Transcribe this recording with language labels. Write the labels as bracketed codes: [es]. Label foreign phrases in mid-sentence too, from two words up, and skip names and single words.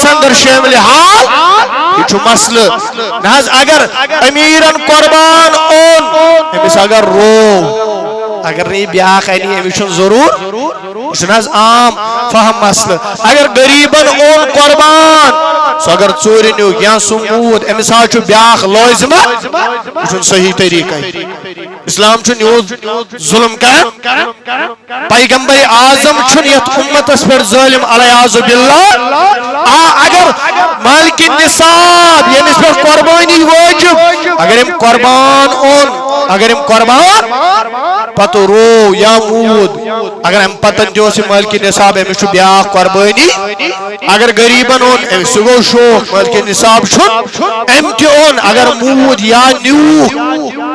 [ks] اندر شٲمِل حال یہ چھُ مسلہٕ نہ حظ اگر امیرن قربان اوٚن أمِس اگر رو اگر نہٕ یہِ بیٛاکھ انہِ أمِس چھُنہٕ ضروٗر یہ چھُنہٕ حظ عام فہم مسلہٕ اگر غریٖبن اوٚن قربان سُہ اگر ژوٗرِ نیوٗکھ یا سُہ موٗد أمِس حظ چھُ بیٛاکھ لٲزمہ یہ چھُنہٕ صحیح طریقے اسلام چھُنہٕ یوٗت ظُلم کران پیغمبر اعظم چھُنہٕ یتھ اُمتس پٮ۪ٹھ ظٲلم علیہ باللہ اگر مالکِ نصاب ییٚمِس پٮ۪ٹھ قربانی واجب اگر أمۍ قربان اوٚن اگر أمۍ قربان پتہٕ رو یا موٗد اگر أمۍ پتن تہِ اوس یہِ مالکِ نصاب أمِس چھُ بیٛاکھ قربانی اگر غریٖبن اوٚن سُہ گوٚو شوق مالکِ نصاب چھُنہٕ أمۍ تہِ اوٚن اگر موٗد یا نیوٗکھ